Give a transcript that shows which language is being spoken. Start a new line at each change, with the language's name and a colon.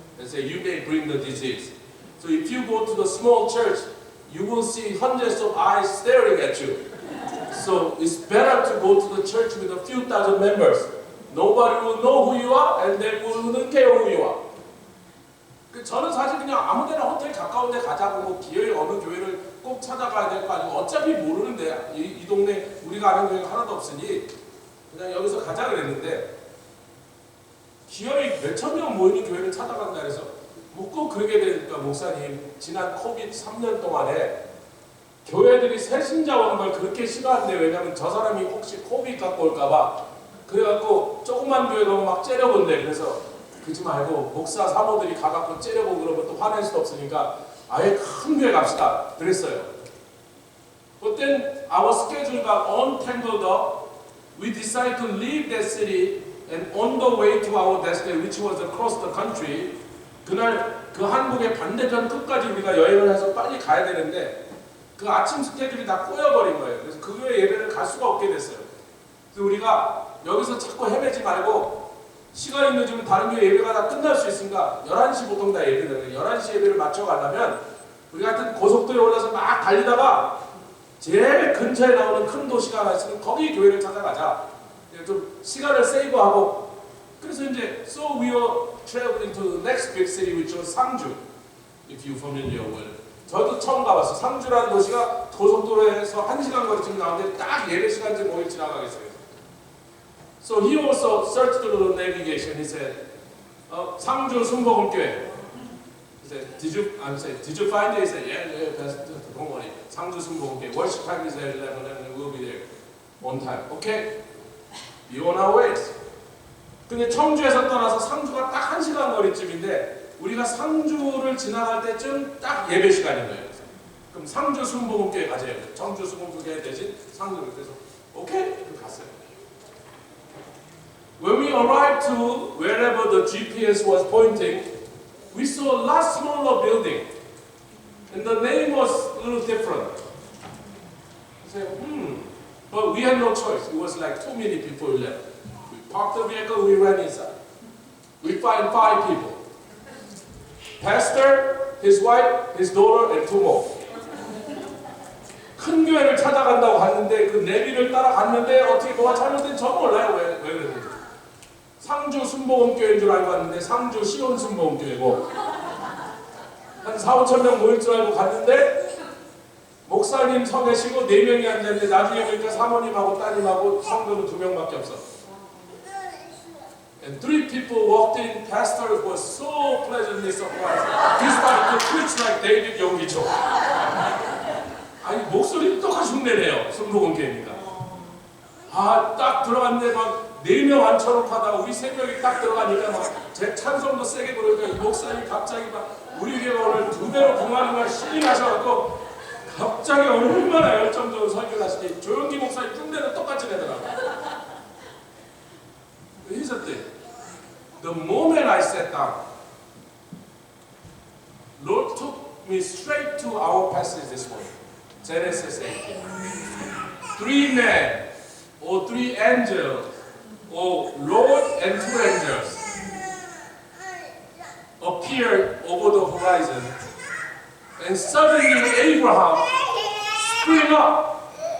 English: They say, you may bring the disease. So if you go to the small church, you will see hundreds of eyes staring at you. So it's better to go to the church with a few thousand members. Nobody will know who you are, and they wouldn't care who you are.
Korean: 저는 사실 그냥 아무데나 호텔 가까운 데 가자고 뭐 기어이 어느 교회를 꼭 찾아가야 될 거 아니고 어차피 모르는데 이 동네 우리가 아는 교회가 하나도 없으니 그냥 여기서 가자 그랬는데 기어이 몇천 명 모이는 교회를 찾아간다 그래서 뭐 꼭 그러게 되니까 목사님 지난 코비드 3년 동안에 교회들이 새 신자 오는 걸 그렇게 싫어하는데 왜냐면 저 사람이 혹시 코비드 갖고 올까봐 그래갖고 조그만 교회 가면 막 째려본대. 그래서 그러지 말고 목사 사모들이 가갖고 째려보고 그러면 또 화낼 수도 없으니까 아예 큰 교회 갑시다 그랬어요.
English: But then our schedule got untangled up. We decided to leave that city and on the way to our destination, which was across the country.
Korean: 그날 그 한국의 반대편 끝까지 우리가 여행을 해서 빨리 가야 되는데 그 아침 스케줄이 다 꼬여버린 거예요. 그래서 그 교회 예배를 갈 수가 없게 됐어요. 그래서 우리가 여기서 자꾸 헤매지 말고 시간이 늦으면 다른 교회 예배가 다 끝날 수 있으니까 11시 보통 다 예배를 11시 예배를 맞춰 가려면 우리 같은 고속도로에 올라서 막 달리다가 제일 근처에 나오는 큰 도시가 하나 있으면 거기 교회를 찾아가자. 좀 시간을 세이브하고 그래서 이제
English: so we were traveling to the next big city which was 상주. If you familiar with.
Korean: 저도 처음 가봤어요. 상주라는 도시가 고속도로에서 1시간 거리쯤 나오는데 딱 예배 시간쯤 모일 지나가겠어요.
English: So he also searched through the navigation. He said, 상주 순복음교회. He said, did you find it? He said, yeah, Pastor, don't worry.
Korean: 상주 순복음교회.
English: Worship time is at 11 and we'll be there on time. Okay? Be on our ways.
Korean: 근데 청주에서 떠나서 상주가 딱 1시간 거리쯤인데 우리가 상주를 지나갈 때쯤 딱 예배 시간인 거예요. 그럼 상주 순복음교회 가자요. 청주 순복음교회 대신 상주를 그래서 오케이? 갔어요.
English: When we arrived to wherever the GPS was pointing, we saw a lot smaller building, and the name was a little different. I said, but we had no choice. It was like 2 minutes before we left. We parked the vehicle, we ran inside. We find 5 people. Pastor, his wife, his daughter, and 2 more.
Korean: 큰 교회를 찾아간다고 갔는데 그 내비를 따라갔는데 어떻게 뭐가 잘못된 저 몰라요. 왜 그랬는지. 상주 순복음교회인 줄 알고 갔는데 상주 시온 순복음교회고 한 4-5천 명 모일 줄 알고 갔는데 목사님 서 계시고 4명이 앉았는데 나중에 보니까 사모님하고 따님하고 성도는 2명밖에 없어.
English: And 3 people walked in. Pastor was so pleasantly surprised. He started to preach like David 용기초.
Korean: 아니 목소리 똑같이 흉내내요. 순복음교회니까. 아 딱 들어갔는데 막 4명 앉혀놓고 하다가 우리 3명이 딱 들어가니까 막 제 찬송도 세게 부르니까 이 목사님이 갑자기 막 우리 교회가 오늘 2배로 공하는 걸 신임하셔갖고 갑자기 얼마나 열정적으로 설교를 하시니 조용기 목사님 흉내는 똑같이 내더라고요.
English: Here's the thing. The moment I sat down, Lord took me straight to our passage this morning. Genesis 18. 3 men or 3 angels or Lord and 2 angels appeared over the horizon, and suddenly Abraham sprang up